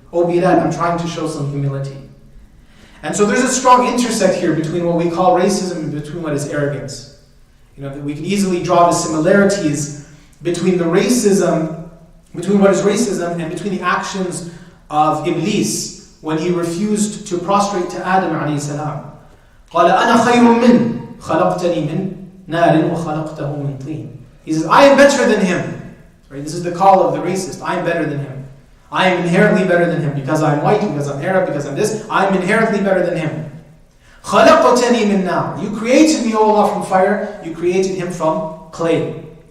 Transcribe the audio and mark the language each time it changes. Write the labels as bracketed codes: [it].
[en] Oh Bilal, I'm trying to show some humility. And so there's a strong intersect here between what we call racism and between what is arrogance. We can easily draw the similarities between what is racism and between the actions of Iblis when he refused to prostrate to Adam alayhi salam. [ar] قال أنا خير من خلقتني من نار وخلقته من طين. [en] He says, I am better than him. Right? This is the call of the racist. I am better than him. I am inherently better than him. Because I'm white, because I'm Arab, because I'm this, I am inherently better than him. [ar] خلقتني من نار. [en] You created me, O Allah, from fire. You created him from clay.